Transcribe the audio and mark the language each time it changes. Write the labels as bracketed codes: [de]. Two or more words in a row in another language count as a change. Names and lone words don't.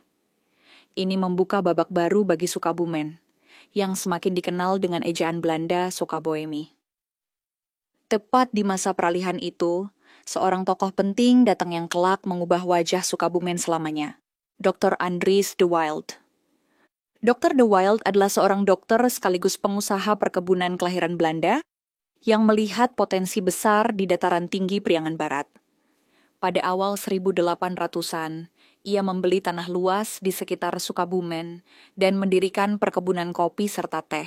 [id] Ini membuka babak baru bagi Sukabumen, yang semakin dikenal dengan ejaan Belanda Sokaboemi. Tepat di masa peralihan itu, seorang tokoh penting datang yang kelak mengubah wajah Sukabumen selamanya. Dr. Andries de Wilde. Dr. De Wilde adalah seorang dokter sekaligus pengusaha perkebunan kelahiran Belanda yang melihat potensi besar di dataran tinggi Priangan Barat. Pada awal 1800-an, ia membeli tanah luas di sekitar Sukabumen dan mendirikan perkebunan kopi serta teh.